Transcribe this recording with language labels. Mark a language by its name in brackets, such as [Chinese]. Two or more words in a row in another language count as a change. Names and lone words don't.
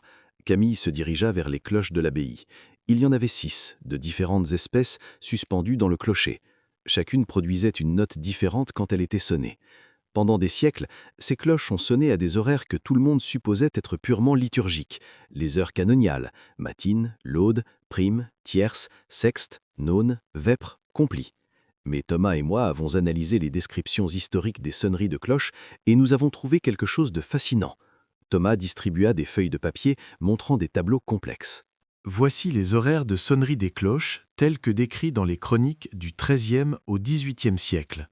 [French] Camille se dirigea vers les cloches de l'abbaye. Il y en avait 6, de différentes espèces, suspendues dans le clocher. Chacune produisait une note différente quand elle était sonnée. Pendant des siècles, ces cloches ont sonné à des horaires que tout le monde supposait être purement liturgiques, les heures canoniales, matines, laudes, primes, tierces, sextes, naunes, vêpres, complis. Mais Thomas et moi avons analysé les descriptions historiques des sonneries de cloches et nous avons trouvé quelque chose de fascinant. Thomas distribua des feuilles de papier montrant des tableaux complexes. Voici les horaires de sonnerie des cloches tels que décrits dans les chroniques du XIIIe au XVIIIe siècle.